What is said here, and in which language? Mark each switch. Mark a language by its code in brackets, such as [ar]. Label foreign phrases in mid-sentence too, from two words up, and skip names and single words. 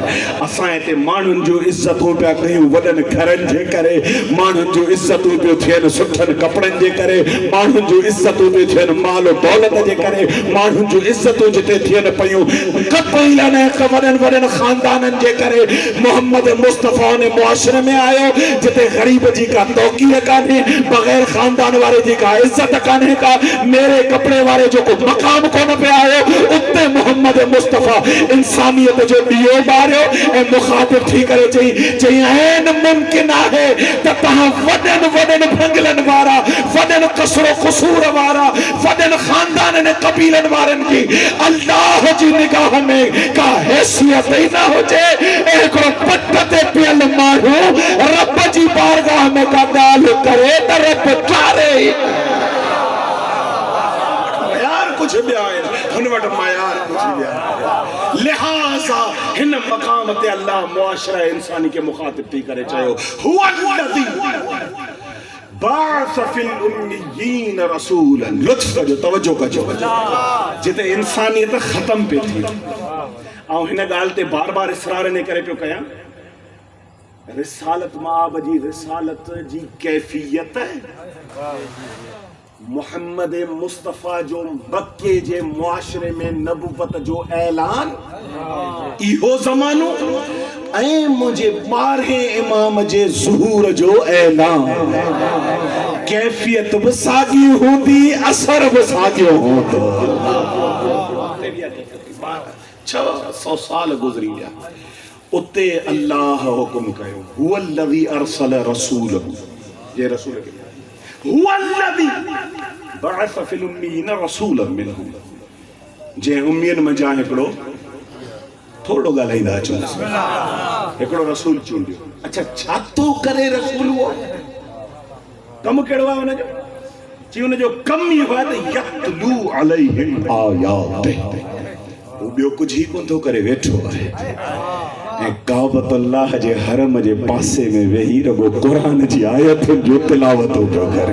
[sd] असां हिते माण्हुनि जूं इज़तूं पिया कयूं वॾनि घरनि जे करे, माण्हुनि जूं इज़तूं पियूं थियनि सुठनि कपिड़नि जे करे, माण्हुनि जूं इज़तूं पियूं थियनि माल दौलत जे करे, माण्हुनि जूं इज़तूं जिते थियनि पियूं कबीलनि वॾनि वॾनि ख़ानदाननि जे करे। मोहम्मद मुस्तफ़ा ने मुआशरे में आयो जिते गरीब जी का तौक़ीर कान्हे, बग़ैर ख़ानदान वारे जी का इज़त कान्हे का, मेरे कपड़े वारे जो को मक़ाम कोन पे आयो, उते मोहम्मद मुस्तफ़ा इंसानियत जो ॾीओ ॿारियो ऐं मुख़ातिब थी करे चई ऐन मुमकिन आहे त तव्हां वॾनि वॾनि भंगलनि वारा, वॾनि कसरो क़सूर वारा, वॾनि ख़ानदाननि क़बीलनि वारनि जी अल्लाह जी निगाह में का हैसियत ई न हुजे। हिकिड़ो पट ते पियल माण्हू रब जी बारगाह में का ॻाल्हि करे त रब चारे कुछ भी आए हुन वटि मायार कुछ भी आए। लिहाजा हिन मक़ाम ते अल्लाह मुआशरा इंसानी के मुखातिब थी करे चयो [ar] هُوَ الَّذِي بَعَثَ فِي الْأُمِّيِّينَ رَسُولًا. [sd] लुत्फ कजो, तवज्जो कजो, जिते इंसानियत ख़त्म पे थी ऐं हिन ॻाल्हि ते बार बार इसरार ने करे पियो कयां। रिसालत माब जी रिसालत जी कैफियत मोहम्मद मुस्तफ़ा जो मक्के जे मुआशरे में नबूवत जो ऐलान, इहो ज़मानो ऐं मुंहिंजे 12 इमाम जे ज़हूर जो ऐलान। कैफियत बि साॻी हूंदी, असर बि साॻियो हूंदो। 600 साल गुज़री विया, उते अल्लाह हुकुम कयो [ar] هُوَ الَّذِي أَرْسَلَ رَسُولَهُ, [sd] ये रसूल के [ar] هُوَ الَّذِي بَعَثَ فِي الْأُمِّيِّينَ رَسُولًا مِنْهُمْ, [sd] जे उम्मीयन में जा हिकिड़ो थोड़ो ॻाल्हाईंदा अचो हिकिड़ो रसूल चूंडियो। अच्छा छा थो करे रसूल? वो कम कहिड़ो आहे हुनजो? चई हुनजो कम इहो आहे त [ar] يَتْلُو عَلَيْهِمْ آيَاتِهِ, [sd] वो ॿियो कुझु ई कोन थो करे, वेठो आहे ऐं काबतुल्लाह जे हरम जे पासे में वेही रगो कुरान जी आयतुनि जो तिलावत पियो करे।